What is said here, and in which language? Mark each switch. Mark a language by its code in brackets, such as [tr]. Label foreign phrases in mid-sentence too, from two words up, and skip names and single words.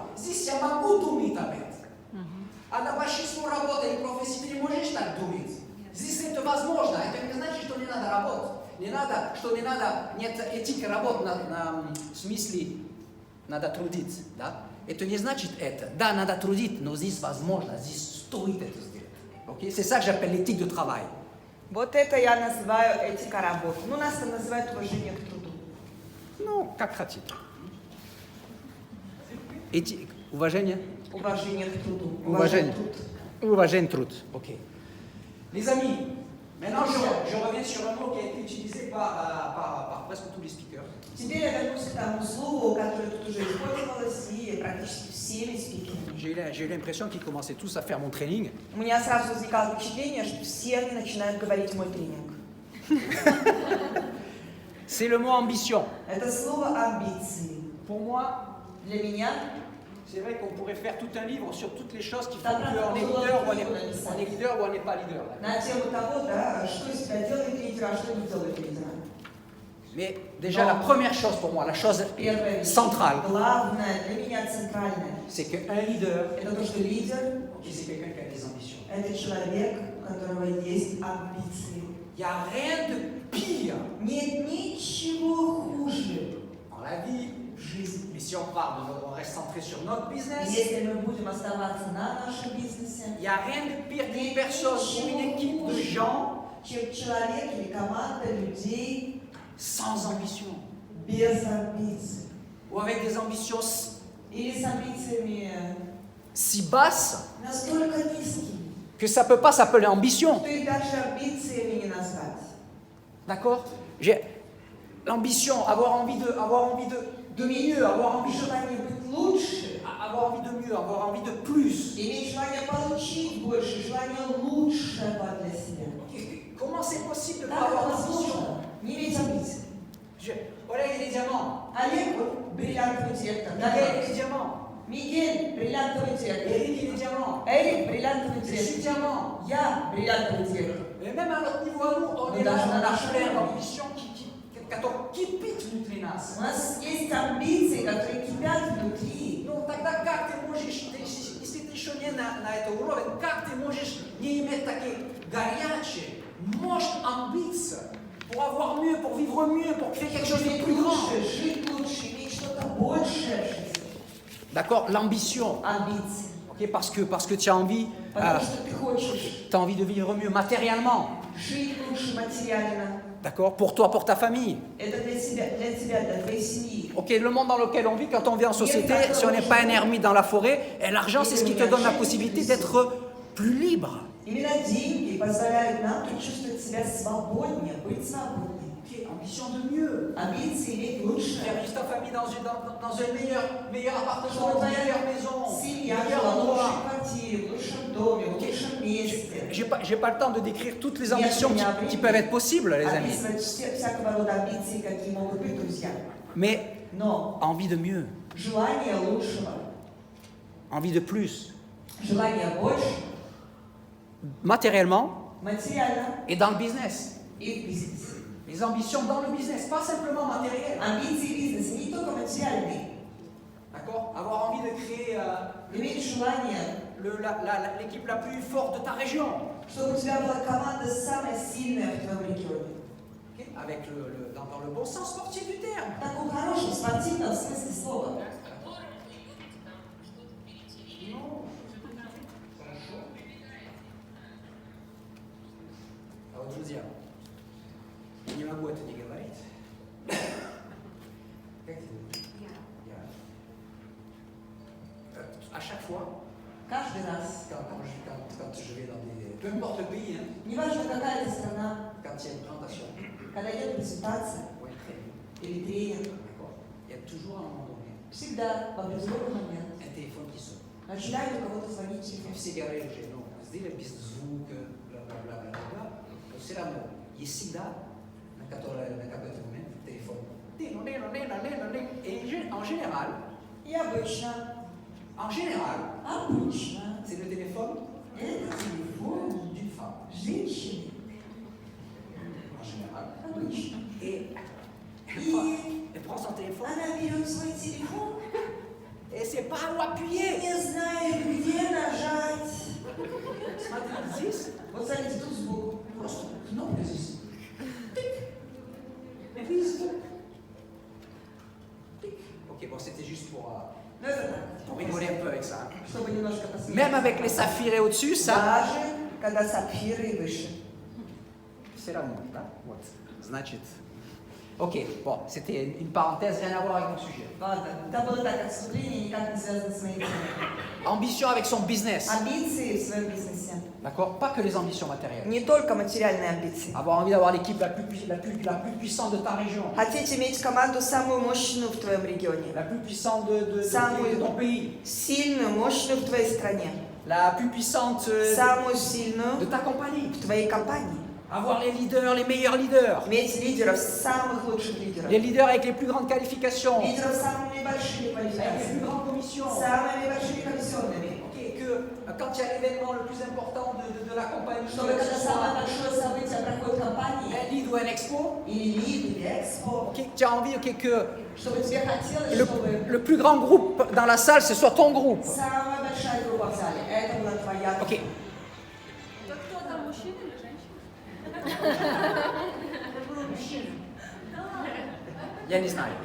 [ru] Здесь я могу думать об этом. А на большинство работы и профессии ты не можешь так думать. Здесь это возможно. Это не значит, что не надо работать. Нет этики работы в смысле надо трудиться. Да? Это не значит это. Да, надо трудиться, но здесь возможно, здесь стоит это сделать. Okay? [fr] C'est ça que j'appelle l'éthique de travail. [ru] Вот это я называю этика работы. Ну, нас это называют уважение к труду. Non, как хотите. Éthique. Уважение? Уважение к труду. Уважение. Труд. Уважение труд. Ok. [fr] Les amis, maintenant je reviens sur un mot qui a été utilisé par presque tous les speakers. [ru] Теперь я вернусь к тому слову, которое тут уже использовалось и практически всеми спикерами. [fr] J'ai eu l'impression qu'ils commençaient tous à faire mon training. [ru] У меня сразу возникало впечатление, что все они начинают говорить мой тренинг. [fr] C'est le mot ambition. [ru] Это слово амбиции. [fr] Pour moi, [ru] Для меня [fr] c'est vrai qu'on pourrait faire tout un livre sur toutes les choses qui font qu'on est leader ou on est leader ou on n'est pas leader. [ru] на тему того, да, что из себя делает лидер, а что не делает лидера. [fr] Mais déjà, la première chose pour moi, la chose [ru] Первое, [fr] centrale, [ru] главное, для меня центральное, [fr] c'est qu'un leader, [ru] это то, что лидер [fr] c'est quelqu'un qui a des ambitions. – [ru] это человек, у которого есть амбиции. [fr] Il n'y a rien de pire [ru] Нет ничего хуже [fr] dans la vie. [ru] в жизни. [fr] Mais si on part, on reste centré sur notre business, [ru] Если мы будем оставаться на нашем бизнесе, [fr] il n'y a rien de pire qu'une personne ou une équipe de gens [ru] чем человек или команда людей [fr] sans ambition [ru] без амбиций. [fr] ou avec des ambitions [ru] Или с амбициями [fr] si basses [ru] настолько низкими, [fr] que ça ne peut pas s'appeler ambition. [ru] что их даже амбициями не назвать. [fr] D'accord? L'ambition, avoir envie de mieux, avoir envie [ru] Желание быть лучше, [fr] avoir envie de mieux, avoir envie de plus. [ru] иметь желание получить больше, желание лучшего для себя. [fr] Comment c'est possible de ne pas [ru] Как это [fr] avoir d'ambition? [ru] возможно? Не иметь амбиций. [fr] Voilà, il y a des diamants. [ru] Олег, вот, бриллиантовый директор. [fr] Miguel, il y a des diamants. [ru] Мигель, бриллиантовый директор. [fr] Eric, il y a des diamants. [ru] Эрик, бриллиантовый [fr] Je suis [ru] директор. [fr] diamant. [ru] Я, бриллиантовый директор. [fr] Mais même à notre niveau à nous, on est là, [ru] Даже [fr] on [ru] на [fr] a [ru] нашем [fr] plein [ru] уровне. [fr] d'ambitions qui piquent [ru] внутри нас. У нас есть амбиции, которые кипят внутри. Ну, тогда как ты можешь, если ты еще не на это уровень, как ты можешь не иметь такие горячие, мощные амбиции [fr] pour avoir mieux, pour vivre mieux, pour créer quelque chose de [ru] Жить [fr] plus grand? [ru] лучше, жить лучше, иметь что-то большее в жизни. [fr] D'accord? L'ambition. [ru] Амбиции. [fr] Okay? Parce que tu as envie, [ru] Потому что ты хочешь [fr] t'as envie de vivre mieux matériellement. [ru] жить лучше материально. [fr] D'accord? Pour toi, pour ta famille. [ru] Это для тебя, для твоей семьи. [fr] Ok, le monde dans lequel on vit, quand on vit en société, si on n'est pas un ermite dans la forêt, et l'argent, c'est ce qui te donne la possibilité d'être plus libre. [ru] Именно деньги позволяют нам чувствовать себя свободнее, быть свободнее. [fr] Ok, ambition de mieux. [ru] Амбиции иметь лучше. [fr] Faire vivre ta famille dans un meilleur appartement, [ru] Чтобы [fr] une [ru] твоя [fr] meilleure maison, [ru] семья [fr] meilleur [ru] жила в лучшей [fr] endroit. [ru] квартире, в лучшем доме, в лучшем месте. [fr] J'ai pas le temps de décrire toutes les ambitions qui peuvent être possibles, les amis. [ru] Описывать всякого рода амбиции, какие могут быть, друзья. [fr] Mais [ru] Но [fr] envie de mieux, [ru] желание лучшего, [fr] envie de plus, [ru] желание больше, [fr] matériellement [ru] материально [fr] et dans le business. [ru] и в бизнесе. [fr] Les ambitions dans le business, pas simplement matérielles. [ru] Амбиции бизнеса не только материальные. [fr] D'accord? Avoir envie de créer [ru] Иметь желание, [fr] l'équipe la plus forte de ta région. [ru] чтобы у тебя была команда самая сильная в твоем регионе. [fr] Okay? Avec dans le bon sens sportif du terme. [ru] В таком хорошем, спортивном смысле слова. А вот, друзья, не могу это не говорить. Как это будет? [fr] À chaque fois, [ru] Каждый раз, [fr] quand je vais dans des... Peu importe le pays, hein, [ru] неважно какая это страна, [fr] quand il y a une présentation [ru] когда идет презентация [fr] ou un training, [ru] или тренинг, [fr] d'accord, il y a toujours à un moment donné [ru] всегда в определенный момент [fr] un téléphone qui sonne. [ru] начинает у кого-то звонить телефон. Все говорят уже, ну, сделай без звука, бла-бла-бла-бла-бла. [fr] C'est l'amour. [ru] Есть всегда, на какой-то момент, [fr] téléphone. Et en général, [ru] И обычно, [fr] c'est le téléphone [ru] это телефон [fr] d'une femme. [ru] женщины. [fr] En général. [ru] Обычно. [fr] Et [ru] И [fr] elle prend son téléphone [ru] она берет свой телефон, [fr] et c'est pas où appuyer. [ru] не знает, где нажать. Смотрите, здесь, Вот смотрите, тут сбоку. просто кнопка здесь. Please. [fr] Ok, bon, c'était juste [ru] Ну это так, [fr] pour rigoler un peu avec ça. [ru] чтобы немножко посмеяться. [fr] Même avec les saphirs au-dessus, ça, [ru] Даже когда сапфиры и выше. [fr] C'est la montre, hein? [ru] Вот. Значит. [fr] Ok, bon, c'était une parenthèse, rien à voir avec mon sujet. [ru] Ладно, это было так отступление, никак не связано с моей темой. [fr] Ambition avec son business. [ru] Амбиции в своем бизнесе. [fr] D'accord? Pas que les ambitions matérielles. [ru] Не только материальные амбиции. [fr] Avoir envie d'avoir l'équipe la plus puissante de ta région. [ru] Хотите иметь команду самую мощную в твоем регионе. [fr] La plus puissante de ton pays. [ru] Сильную, мощную в твоей стране. [fr] La plus puissante [ru] Самую [fr] de [ru] сильную [fr] ta compagnie. [ru] в твоей компании. [fr] Avoir les leaders, les meilleurs leaders. [ru] Иметь лидеров, самых лучших лидеров. [fr] Les leaders avec les plus grandes qualifications. [ru] Лидеров с самыми большими [fr] Avec les plus [ru] квалификациями. [fr] grandes commissions. [ru] Самыми большими комиссионными. [fr] Ok, que quand il y a l'événement le plus important de la compagnie, [ru] Чтобы [fr] que [ru] когда [fr] ce [ru] самое [fr] soit [ru] большое событие проходит в компании, [fr] un lead ou un expo, [ru] или лид, или экспо, [fr] ok, tu as envie que [ru] чтобы тебе хотелось, [fr] le, [ru] чтобы [fr] le plus grand groupe dans la salle, ce soit ton groupe. [ru] самая большая группа в зале, это была твоя группа. [fr] Ok. [ru] То кто там, мужчина или женщина? Я не знаю.